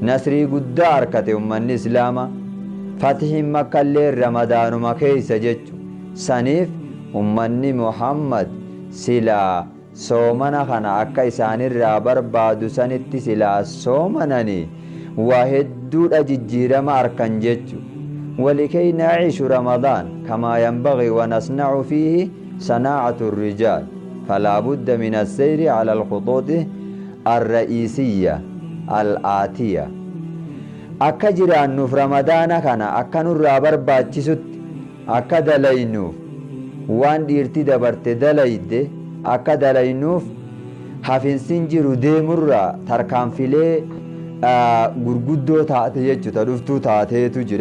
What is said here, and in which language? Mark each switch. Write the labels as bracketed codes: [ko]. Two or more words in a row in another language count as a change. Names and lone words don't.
[om] nasrii guddaa arkate ummanni islaama Fatihin makkallee ramadaanuma keeysa jechu. Saniif ummanni Muhammad silaa soomana kana akka isaanirraa barbaadu sanitti silaa soomananii waa hedduudha jijjiirama arkan jechu. [ar] ولكي نعيش رمضان كما ينبغي ونصنع فيه صناعة الرجال فلا بد من السير على الخطوط الرئيسية الآتية. [om] akka jiraannuuf ramadaana kana akka nurraa barbaachisutti akka dalaynuuf waan dhiirti dabarte dalayde akka dalaynuuf hafinsin jiru deemurraa tarkaanfilee gurguddoo taate jechuudha dhuftuu taateetu jira.